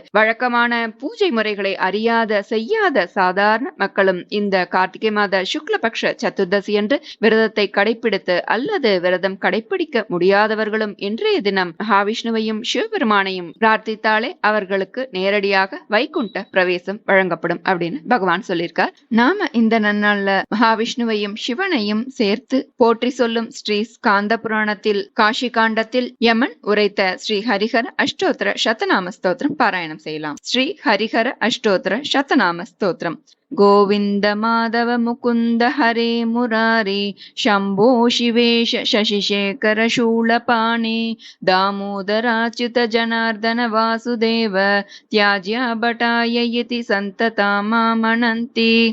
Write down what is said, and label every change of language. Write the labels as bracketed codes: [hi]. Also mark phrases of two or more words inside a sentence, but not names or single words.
[ta] வழக்கமான பூஜை முறைகளை அறியாத செய்யாத சாதாரண மக்களும் இந்த கார்த்திகை மாத சுக்லபக்ஷ சதுர்தசி என்று விரதத்தை கடைபிடித்து அல்லது விரதம் கடைபிடிக்க முடியாதவர்களும் இன்றைய தினம் மகாவிஷ்ணுவையும் சிவபெருமானையும் பிரார்த்தித்தாலே அவர்களுக்கு நேரடியாக வைகுண்ட பிரவேசம் வழங்கப்படும் அப்படின்னு பகவான் சொல்லியிருக்கார். நாம இந்த நன்னாள்ல மகாவிஷ்ணுவையும் சிவனையும் சேர்த்து போற்றி சொல்லும் ஸ்ரீ ஸ்காந்த புராணத்தில் காஷி காண்டத்தில் யமன் உரைத்த ஸ்ரீ ஹரிஹர அஷ்டோத்திர சதநாம ஸ்தோத்திரம் பாராயணம் செய்யலாம். ஸ்ரீ ஹரிஹர அஷ்டோத்திர சதநாம ஸ்தோத்திரம். [sa] गोविंद माधव मुकुंद हरे मुरारी शंभो शिवेश शशिशेखर शूलपाणि दामोदराच्युत जनार्दन वासुदेव त्याज्य भटाय इति संतता मामनन्ति